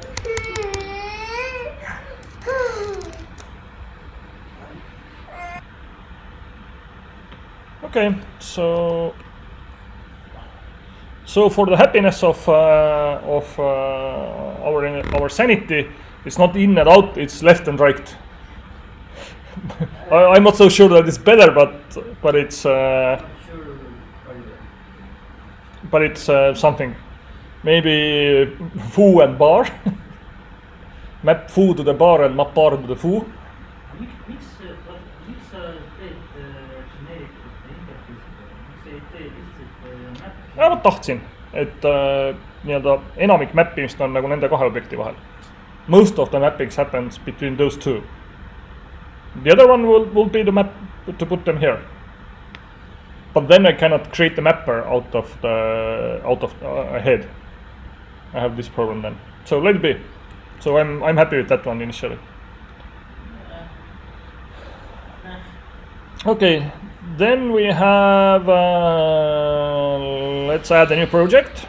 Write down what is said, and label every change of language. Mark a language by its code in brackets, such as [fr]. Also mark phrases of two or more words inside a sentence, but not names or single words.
[en] Okay, so for the happiness of our sanity, it's not in and out; it's left and right. I'm not so sure that it's better, but it's Not sure either. but it's something. Maybe foo and bar. Map foo to the bar and map bar to the foo. [et] Miks sa teed [en] generic interface'i, [et] miks sa ei tee lihtsalt map'i? Ma tahtsin, et nii-öelda enamik mappimist on nagu nende kahe objekti vahel. [en] Most of the mappings happens between those two. The other one will be the map to put them here. But then I cannot create the mapper out of ahead. I have this problem then. So let it be. So I'm happy with that one initially. Okay, then we have let's add a new project.